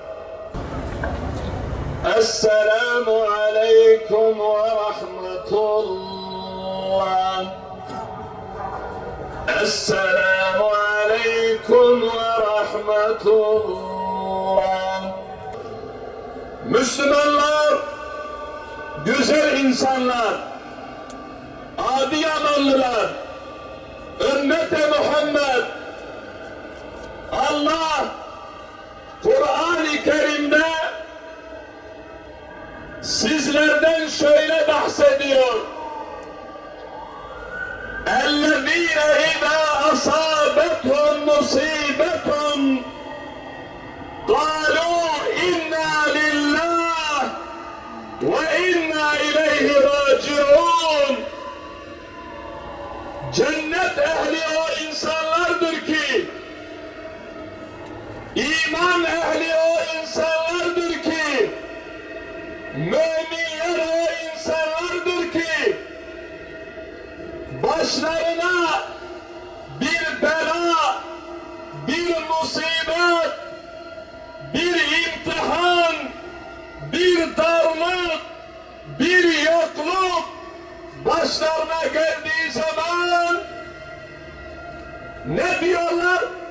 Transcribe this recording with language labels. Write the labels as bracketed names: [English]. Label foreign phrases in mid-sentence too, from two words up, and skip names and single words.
[Arabic] السلام عليكم ورحمة الله. السلام عليكم ورحمة الله. [Turkish] Müslümanlar, güzel insanlar, Adıyamanlılar, ümmeti Muhammed, Allah Kur'an-ı Kerim'de sizlerden şöyle bahsediyor. [Arabic] اَلَّذ۪ينَ اِذَا أَصَابَتْهُمْ مُصِيبَةٌ قَالُوا اِنَّا لِلّٰهِ وَاِنَّا اِلَيْهِ رَاجِعُونَ. [Turkish] Cennet ehli o insanlardır ki, iman ehli o insanlardır ki, müminler o insanlardır ki, başlarına bir bela, bir musibet, bir imtihan, bir darlık, bir yokluk başlarına geldiği zaman ne diyorlar?